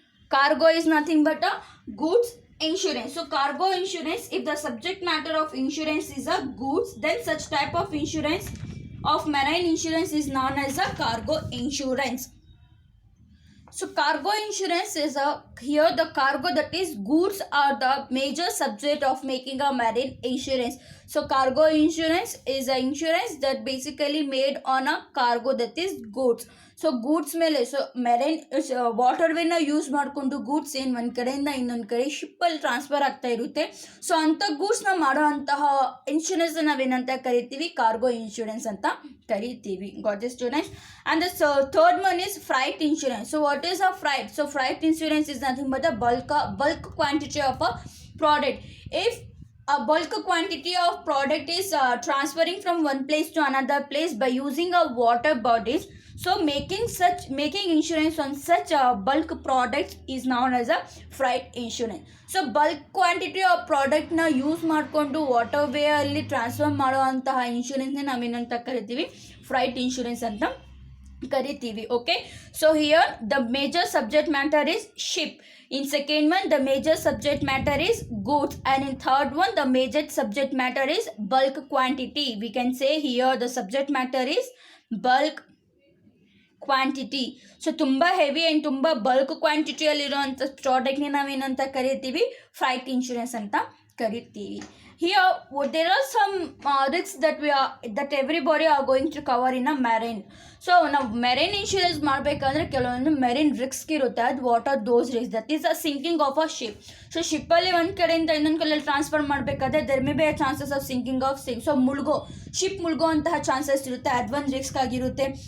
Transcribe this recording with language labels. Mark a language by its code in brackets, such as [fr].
[en] Cargo is nothing but a goods insurance. So cargo insurance, if the subject matter of insurance is a goods, then such type of insurance of marine insurance is known as a cargo insurance. So cargo insurance is here the cargo, that is goods, are the major subject of making a marine insurance. So cargo insurance is an insurance that basically made on a cargo, that is goods. [kn] So goods ಮೇಲೆ, so marine water Vena use ಮಾಡಿಕೊಂಡು goods ಏನು ಒಂದು ಕಡೆಯಿಂದ ಇನ್ನೊಂದು ಕಡೆ ಶಿಪ್ಪಲ್ಲಿ transfer ಆಗ್ತಾ ಇರುತ್ತೆ. So ಅಂಥ ಗೂಡ್ಸ್ನ ಮಾಡೋ ಅಂತಹ ಇನ್ಶೂರೆನ್ಸ್ ನಾವೇನಂತ ಕರಿತೀವಿ, ಕಾರ್ಗೋ ಇನ್ಶೂರೆನ್ಸ್ ಅಂತ ಕರಿತೀವಿ. [en] Got the students? And the third one is freight insurance. So what is a freight? So freight insurance is nothing but the bulk quantity of a product. If a bulk quantity of product is transferring from one place to another place by using a water bodies, so making insurance on such bulk products is known as a freight insurance. So bulk quantity of product [kn] na use ಮಾಡ್ಕೊಂಡು water way ಅಲ್ಲಿ transfer ಮಾಡೋ ಅಂತಹ ಇನ್ಶೂರೆನ್ಸ್ನ ನಾವೇನಂತ ಕರಿತೀವಿ, freight insurance ಅಂತ ಕರಿತೀವಿ. [en] Okay, so here the major subject matter is ship. In second one, the major subject matter is goods, and in third one, the major subject matter is bulk quantity. We can say here the subject matter is bulk quantity. [kn] So ತುಂಬ heavy and ತುಂಬ bulk ಕ್ವಾಂಟಿಟಿಯಲ್ಲಿರೋಂಥ ಪ್ರಾಡಕ್ಟ್ನ ನಾವೇನಂತ ಕರಿತೀವಿ, freight insurance ಅಂತ ಕರಿತೀವಿ. [en] Here there are some risks that everybody are going to cover in a marine. [kn] So ನಾವು marine insurance ಮಾಡಬೇಕಂದ್ರೆ ಕೆಲವೊಂದು ಮೆರೈನ್ ರಿಸ್ಕ್ ಇರುತ್ತೆ. ಅದು [en] What are those risk? That is a sinking of a ship. So [kn] ಶಿಪ್ಪಲ್ಲಿ ಒಂದು ಕಡೆಯಿಂದ ಇನ್ನೊಂದು ಕಡೆಯಲ್ಲಿ transfer ಮಾಡಬೇಕಾದ್ರೆ [en] there may be a chances of sinking of so [kn] ship ಮುಳುಗೋ ಅಂತಹ ಚಾನ್ಸಸ್ ಇರುತ್ತೆ, ಅದೊಂದು ರಿಸ್ಕ್ ಆಗಿರುತ್ತೆ.